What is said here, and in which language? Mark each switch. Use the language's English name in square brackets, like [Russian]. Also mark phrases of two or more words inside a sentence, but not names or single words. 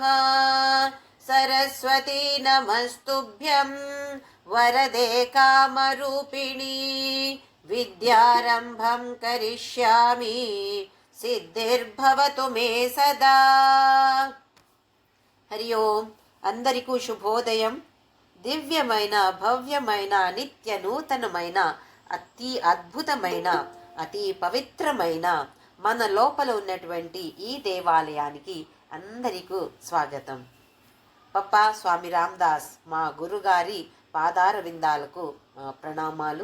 [Sanskrit] सरस्वती नमस्तुभ्यं वरदे कामरूपिणी विद्यारम्भं करिष्यामि सिद्धिर्भवतु मे सदा। हरि ओं [Telugu] అందరికీ శుభోదయం. దివ్యమైన భవ్యమైన నిత్య నూతనమైన అతి అద్భుతమైన అతి పవిత్రమైన మన లోపల ఉన్నటువంటి ఈ దేవాలయానికి అందరికీ స్వాగతం. పప్పా స్వామి రామదాస్ మా గురుగారి పాదార విందాలకు ప్రణామాలు.